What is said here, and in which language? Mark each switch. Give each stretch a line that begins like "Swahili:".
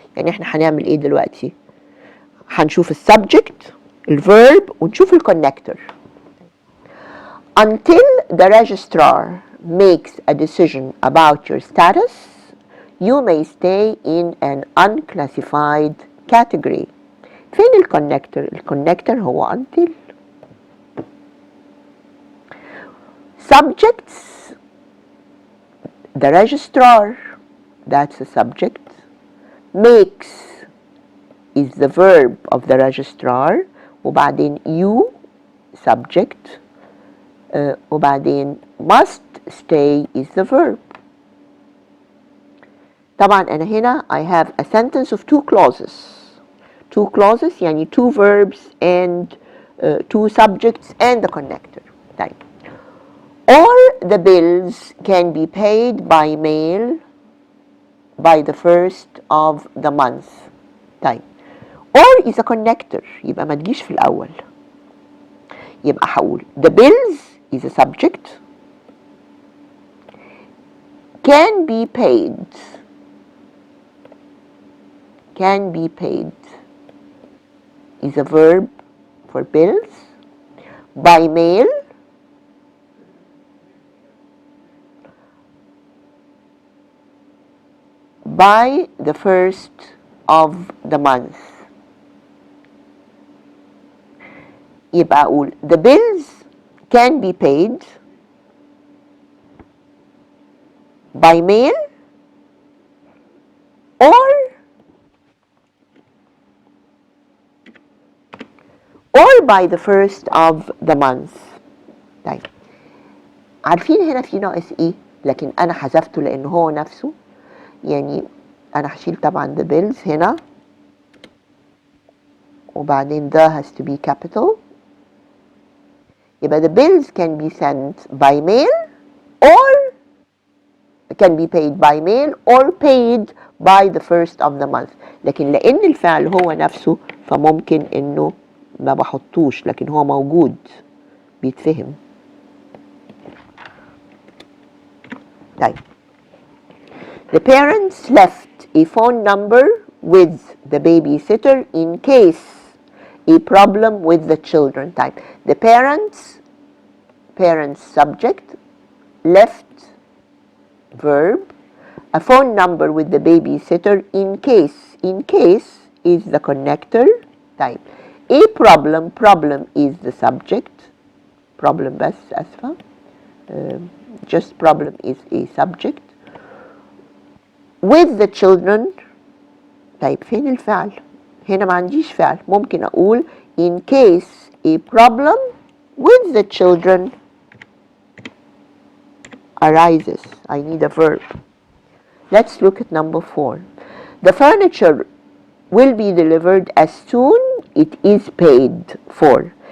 Arabic: يعني احنا هنعمل ايه دلوقتي؟ هنشوف السبجكت، الverb ونشوف الكونكتور.
English: Until the registrar makes a decision about your status, you may stay in an unclassified category.
Arabic: فين الكونكتور؟ الكونكتور هو until.
English: Subjects, the registrar, that's the subject. Makes is the verb of the registrar.
Arabic: وبعدين
English: you, subject. وبعدين must stay is the verb.
Arabic: طبعا أنا هنا
English: I have a sentence of 2 clauses. 2 clauses يعني 2 verbs and 2 subjects and the connector. طيب. All the bills can be paid by mail by the first of the month.
Arabic: طيب.
English: Or is a connector
Arabic: يبقى ما تجيش في الأول. يبقى هقول
English: the bills is a subject. Can be paid. Can be paid is a verb for bills. By mail by the first of the month.
Arabic: يبقى أقول
English: the bills can be paid by mail or by the first of the month.
Arabic: طيب عارفين هنا في ناقص ايه، لكن انا حذفته لان هو نفسه. يعني انا هشيل طبعا
English: the bills
Arabic: هنا، وبعدين
English: the has to be capital.
Arabic: يبقى
English: the bills can be sent by mail or can be paid by mail or paid by the first of the month.
Arabic: لكن لان الفعل هو نفسه فممكن انه ما بحطوش، لكن هو موجود بيتفهم.
English: طيب the parents left a phone number with the babysitter in case a problem with the children. طيب the parents subject, left verb, a phone number with the babysitter in case is the connector. طيب a problem is the subject, problem
Arabic: بس أسفة,
English: just problem is a subject. with the children.
Arabic: طيب فين الفعل؟ هنا ما عنديش فعل. ممكن أقول
English: in case a problem with the children arises. I need a verb. Let's look at number 4. The furniture will be delivered as soon it is paid for.